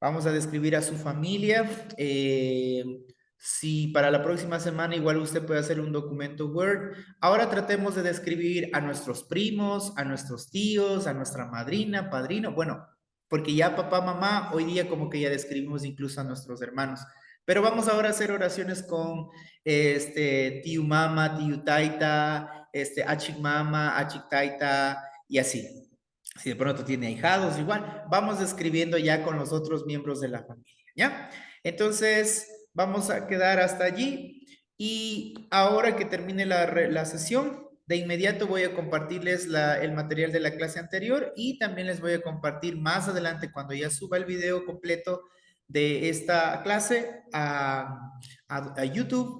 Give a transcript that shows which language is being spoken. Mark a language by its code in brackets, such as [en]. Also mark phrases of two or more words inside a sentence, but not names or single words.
[es] Vamos a describir a su familia. Si para la próxima semana igual usted puede hacer un documento Word. Ahora tratemos de describir a nuestros primos, a nuestros tíos, a nuestra madrina, padrino. Bueno, porque ya papá, mamá, hoy día como que ya describimos incluso a nuestros hermanos. Pero vamos ahora a hacer oraciones con tío mama, tío taita, [qu] achik mama, achik taita [es] y así. Si de pronto tiene ahijados, igual, vamos describiendo ya con los otros miembros de la familia, ¿ya? Entonces, vamos a quedar hasta allí y ahora que termine la sesión, de inmediato voy a compartirles el material de la clase anterior y también les voy a compartir más adelante cuando ya suba el video completo de esta clase a YouTube.